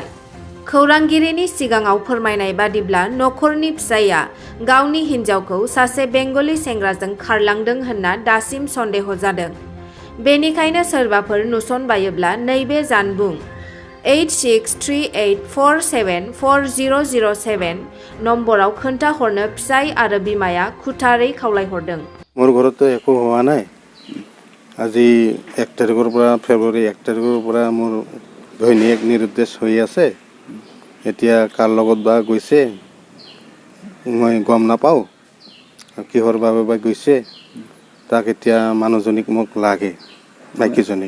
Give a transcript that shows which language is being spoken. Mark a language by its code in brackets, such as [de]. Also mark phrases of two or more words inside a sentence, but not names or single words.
[brx] खौरांगिरिनि सिगाङाव फोरमायनाय बादिब्ला नखरनि फिसायआ गावनि हिन्जावखौ सासे बेंगली सेंग्राजों खारलांदों होनना दासिम सन्देह जादों। बेनिखायनो सोरबाफोर नुसनबायोब्ला नैबे जानबुं 8638474007 नम्बराव खोन्थाहरनो फिसाय आरो बिमाया खुथारै खावलायहरदों। [as] মোৰ ঘৰত একো হোৱা নাই। আজি 1 तारिखर পৰা ফেব্ৰুৱাৰী 1 तारिखर পৰা মোৰ ঘৈণীয়েক নিৰুদ্দেশ হৈ আছে। এতিয়া কাৰ লগত বা গৈছে মই গম নাপাওঁ। কিহৰ বাবে বা গৈছে তাক এতিয়া মানুহজনীক মোক লাগে মাইকীজনীক।